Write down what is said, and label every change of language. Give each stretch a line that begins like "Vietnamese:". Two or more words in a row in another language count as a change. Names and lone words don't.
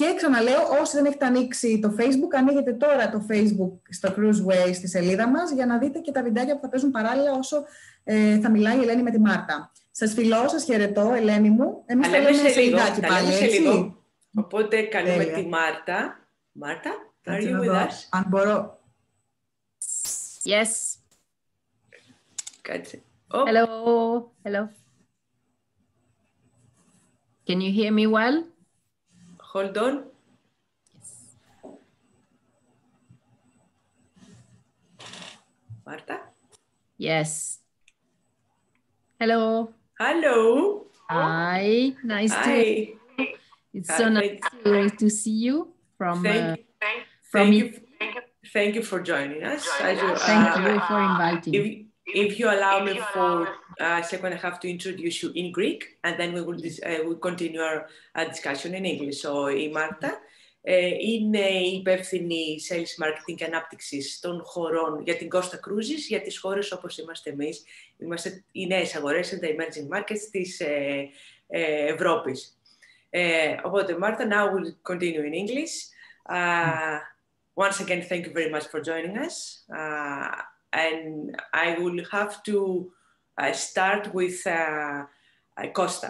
Greek: Και ξαναλέω, όσοι δεν έχετε ανοίξει το Facebook, ανοίγετε τώρα το Facebook στο Cruiseways στη σελίδα μας για να δείτε και τα βιντεάκια που θα παίζουν παράλληλα όσο θα μιλάει η Ελένη με τη Μάρτα. Σας φιλώ, σας χαιρετώ, Ελένη μου. Εμείς τα λέμε σε λιγάκι πάλι, έτσι. Οπότε καλούμε τη Μάρτα. Μάρτα,
English: are you with us?
Greek: Αν μπορώ.
English: Yes.
Greek: Κάτσε.
English: Hello. Hello. Can you hear me well? Hold on. Yes. Marta? Yes. Hello. Hello. Hi. Nice to. It's so nice to see you from. Thank you for joining us. Thank you for inviting. If you allow me for a second, I have to introduce you in Greek, and then we will continue our discussion in English. So,
Greek: η Μάρτα είναι η υπεύθυνη
English: Sales Marketing
Greek: και Ανάπτυξης των χωρών για την Costa Cruises, για τις χώρες όπως είμαστε εμείς. Είμαστε οι νέες αγορές,
English: the emerging markets
Greek: της Ευρώπης. Οπότε, Μάρτα,
English: now we'll continue in English. Once again, thank you very much for joining us. And I will have to start with Costa.